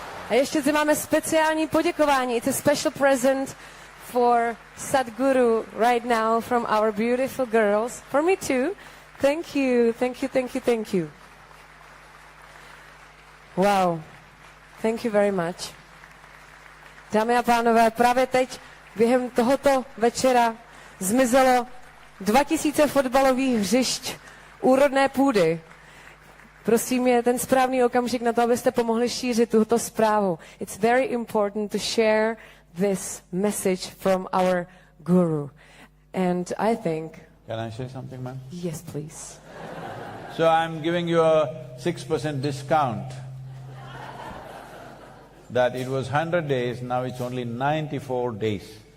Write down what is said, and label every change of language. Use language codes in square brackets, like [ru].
[cs] A ještě zde máme speciální poděkování. [en] It's a special present for Sadhguru right now from our beautiful girls. For me too. Thank you, thank you, thank you, thank you. Wow. Thank you very much. [cs] Dámy a pánové, právě teď během tohoto večera zmizelo 2000 fotbalových hřišť úrodné půdy. Prosím, je ten správný okamžik na to, abyste pomohli šířit tuto zprávu. [en] It's very important to share this message from our guru. And I think… Can I say something, ma'am? Yes, please. So I'm giving you a 6% discount. That it was 100 days, now it's only 94 days.